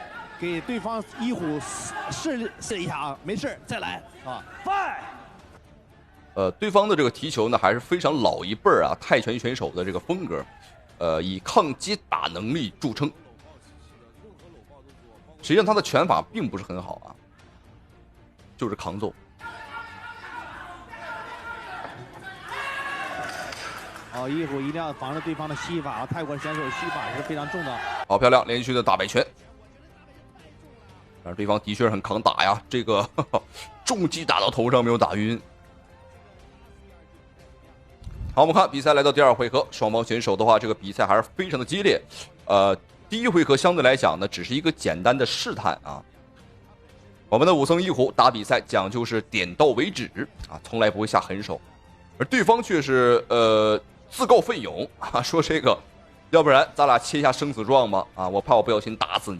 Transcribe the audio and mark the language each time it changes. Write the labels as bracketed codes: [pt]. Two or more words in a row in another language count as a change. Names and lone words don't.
[zh] 給對方一虎試一下沒事再來對方的這個提球呢還是非常老一輩泰拳選手的這個風格，以抗擊打能力著稱。實際上他的拳法並不是很好就是扛揍。一虎一定要防着對方的膝法泰國選手膝法是非常重的。好漂亮，連續的大擺拳。但是對方的確很抗打呀，這個重擊打到頭上沒有打暈。好，我們看比賽來到第2回合，雙方選手的話，這個比賽還是非常的激烈。第1回合相對來講呢，只是一個簡單的試探我們的武僧一虎打比賽講究是點到為止從來不會下狠手，而對方卻是自告奮勇說這個，要不然咱倆簽一下生死狀吧我怕我不小心打死你。